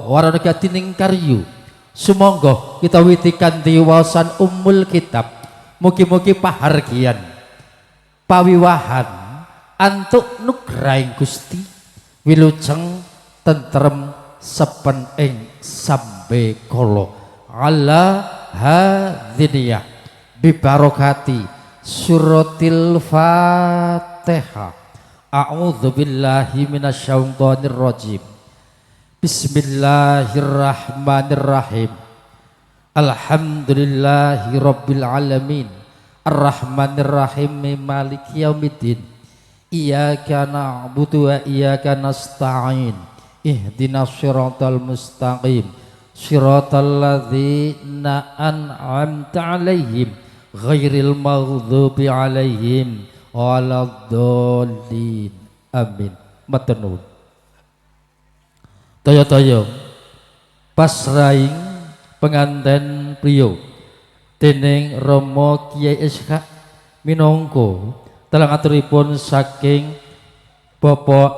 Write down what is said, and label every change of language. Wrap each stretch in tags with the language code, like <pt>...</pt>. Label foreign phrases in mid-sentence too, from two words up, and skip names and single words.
<jv>warana gatining karya sumangga kita witi kanthi waosan Ummul Kitab mugi-mugi pahargyan pawiwahan antuk nugrahing Gusti wilujeng tentrem sepen ing sambe kala</jv> <ar>على هذه النية ببركة سورة الفاتحة أعوذ بالله من الشيطان الرجيم بسم الله الرحمن الرحيم الحمد لله رب العالمين الرحمن الرحيم مالك يوم الدين إياك نعبد وإياك نستعين اهدنا الصراط المستقيم صراط الذين أنعمت عليهم غير المغضوب عليهم ولا الضالين آمين</ar> <jv>matur nuwun daya-daya pasraing penganten priya dening Rama Kiai Ishak minangka telang aturipun saking Bapak</jv>